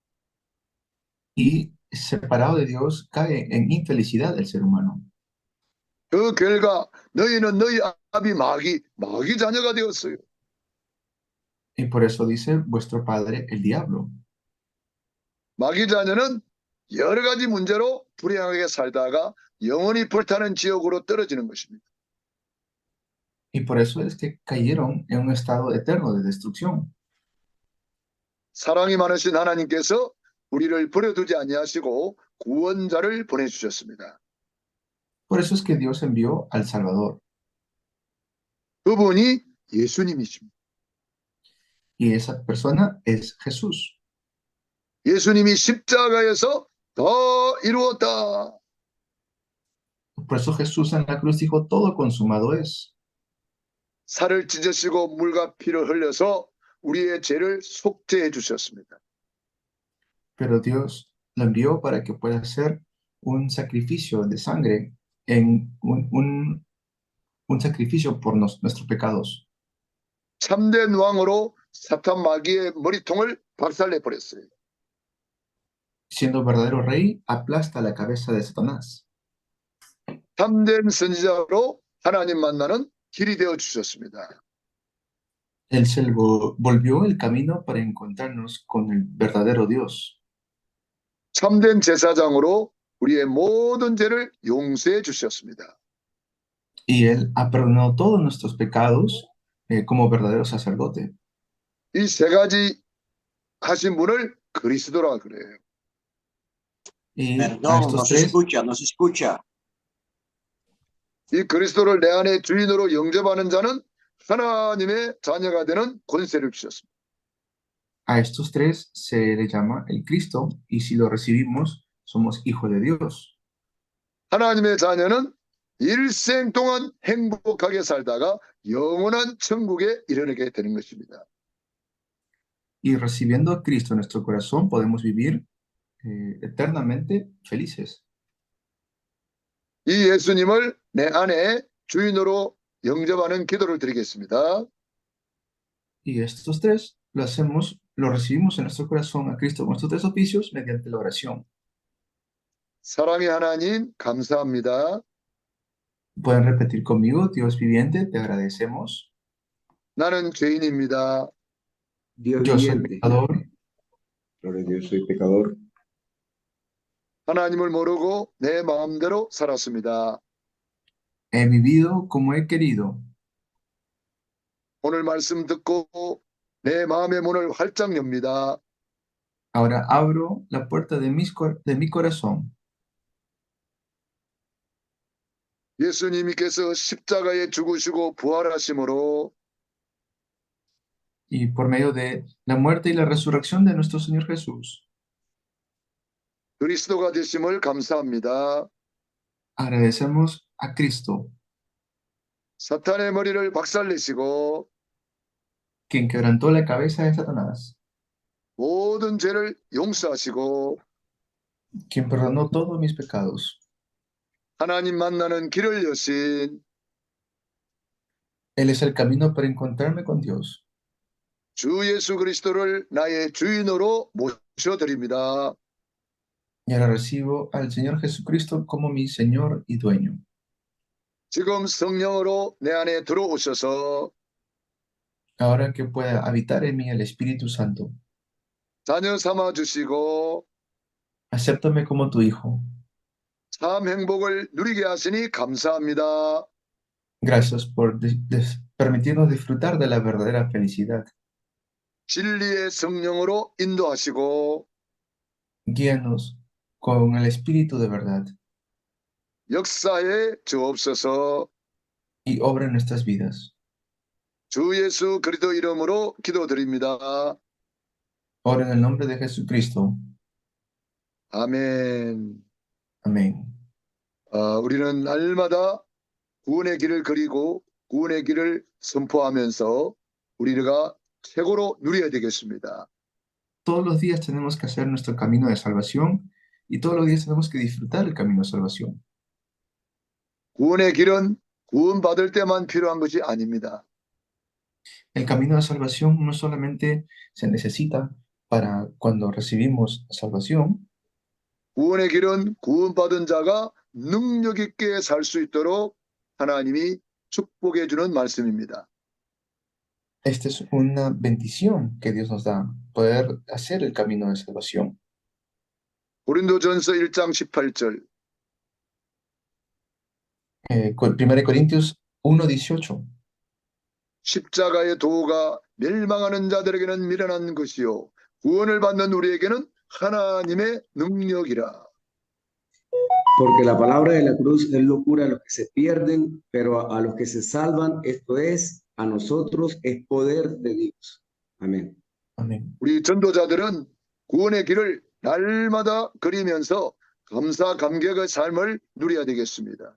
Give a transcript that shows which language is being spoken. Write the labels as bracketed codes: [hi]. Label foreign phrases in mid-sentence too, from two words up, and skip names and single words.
[es] Y separado de Dios, cae en infelicidad el ser humano. [ko] 그 결과 너희는 너희 아비 마귀 자녀가 되었어요. [es] Y por eso dice vuestro padre, el diablo. [ko] 마귀 자녀는 여러 가지 문제로 불행하게 살다가 영원히 불타는 지옥으로 떨어지는 것입니다. [es] Y por eso es que cayeron en un estado eterno de destrucción. [ko] 사랑이 많으신 하나님께서 우리를 버려두지 아니하시고 구원자를 보내주셨습니다. [es] Por eso es que Dios envió al Salvador. [ko] 그분이 예수님이십니다. [es] Y esa persona es Jesús. [ko] 예수님이 십자가에서 다 이루었다. [es] Por eso Jesús en la cruz dijo, todo consumado es. [ko] 살을 찢으시고 물과 피를 흘려서 우리의 죄를 속죄해 주셨습니다. [es] Pero Dios lo envió para que pueda ser un sacrificio de sangre, en un sacrificio por nuestros pecados. [ko] 참된 왕으로 사탄 마귀의 머리통을 박살내 버렸어요. [es] Siendo verdadero rey, aplasta la cabeza de Satanás. [ko] 참된 선지자로 하나님 만나는 길이 되어 주셨습니다. [es] Él se volvió el camino para encontrarnos con el verdadero Dios. [ko] 참된 제사장으로 우리의 모든 죄를 용서해 주셨습니다. [es] Y Él ha perdonado todos nuestros pecados como verdadero sacerdote. [ko] 이 세 가지 하신 분을 그리스도라 그래요. [es] Y a Perdón, no estos se tres, escucha, no se escucha. [ko] 이 그리스도를 내 안에 주인으로 영접하는 자는 하나님의 자녀가 되는 권세를 주셨습니다. [es] a estos tres se le llama el Cristo, y si lo recibimos, somos hijos de Dios. [ko] 하나님의 자녀는 일생 동안 행복하게 살다가 영원한 천국에 이르게 되는 것입니다. [es] Y recibiendo a Cristo en nuestro corazón, podemos vivir eternamente felices. [ko] 이 예수님을 내 안에 주인으로 영접하는 기도를 드리겠습니다. [es] Y estos tres lo recibimos en nuestro corazón a Cristo con estos tres oficios mediante la oración. [ko] 사랑의 하나님 감사합니다. [es] Pueden repetir conmigo, Dios viviente, te agradecemos [ko] 나는 죄인입니다. [es] Dios Yo soy viviente. pecador, Gloria a Dios, soy pecador. [ko] 하나님을 모르고 내 마음대로 살았습니다. [es] he vivido como he querido. [ko] 오늘 말씀 듣고 내 마음의 문을 활짝 엽니다. [es] Ahora abro la puerta de mi corazón. [ko] 예수님께서 십자가에 죽으시고 부활하심으로 [es] Y por medio de la muerte y la resurrección de nuestro Señor Jesús, [ko] 그리스도가 되심을 감사합니다. [es] agradecemos a Cristo, [ko] 사탄의 머리를 박살내시고 [es] quien quebrantó la cabeza de Satanás, [ko] 모든 죄를 용서하시고 [es] quien perdonó todos mis pecados. [ko] 하나님 만나는 길을 여신 [es] Él es el camino para encontrarme con Dios. [ko] 주 예수 그리스도를 나의 주인으로 모셔드립니다. [es] Y ahora recibo al Señor Jesucristo como mi Señor y dueño. [ko] 지금 성령으로 내 안에 들어오셔서 [es] Ahora que pueda habitar en mí el Espíritu Santo, [ko] 자녀 삼아 주시고 [es] acéptame como tu Hijo. [ko] 참 행복을 누리게 하시니 감사합니다. [es] Gracias por permitirnos disfrutar de la verdadera felicidad. [ko] 진리의 성령으로 인도하시고 [es] Guíanos con el Espíritu de verdad [ko] 역사에 주옵소서. [es] y obra en nuestras vidas. [ko] 주 예수 그리스도 이름으로 기도드립니다. [es] Ora en el nombre de Jesucristo. [ko] 아멘. [es] Amén. [ko] 우리는 날마다 구원의 길을 그리고 구원의 길을 선포하면서 우리가 최고로 누려야 되겠습니다. [es] Todos los días tenemos que hacer nuestro camino de salvación y todos los días tenemos que disfrutar el camino de salvación. [ko] 구원의 길은 구원받을 때만 필요한 것이 아닙니다. [es] El camino de salvación no solamente se necesita para cuando recibimos salvación, [ko] 구원의 길은 구원받은 자가 능력 있게 살 수 있도록 하나님이 축복해 주는 말씀입니다. [es] esta es una bendición que Dios nos da, poder hacer el camino de salvación. [ko] 고린도전서 1장 18절 [es] 1 Corintios 1:18. [ko] 십자가의 도가 멸망하는 자들에게는 미련한 것이요 구원을 받는 우리에게는 하나님의 능력이라. [es] Porque la palabra de la cruz es locura a los que se pierden, pero a los que se salvan, esto es, a nosotros es poder de Dios. Amén. Amén. [ko] 우리 전도자들은 구원의 길을 날마다 그리면서 감사 감격의 삶을 누려야 되겠습니다.